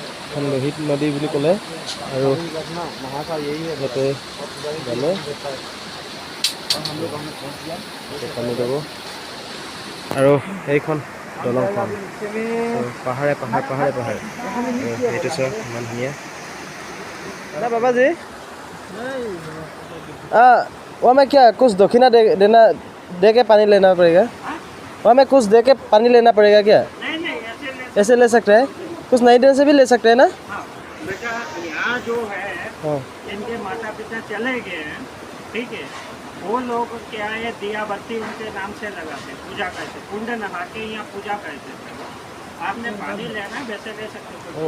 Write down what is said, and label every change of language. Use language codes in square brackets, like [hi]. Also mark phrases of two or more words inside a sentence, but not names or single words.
[as] এখন লোহিত নদী বুলি ক'লে আৰু ইয়াতে গ'লে পানী যাব আৰু এইখন দলংখন পাহাৰে পাহাৰ পাহাৰে পাহাৰ এইটো চাওক ইমান ধুনীয়া [hi] अरे बाबा जी वहाँ में क्या कुछ दक्षिणा दे के पानी लेना पड़ेगा वहाँ में कुछ दे के पानी लेना पड़ेगा क्या नहीं ऐसे ले सकते हैं कुछ नहीं देने से भी ले सकते हैं ना हाँ बेटा यहाँ जो है इनके माता पिता चले गए हैं ठीक है वो लोग क्या है दिया बत्ती उनके नाम से लगाते पूजा करते कुंड नहा के यहाँ पूजा करते आपने पानी लेना वैसे ले सकते हो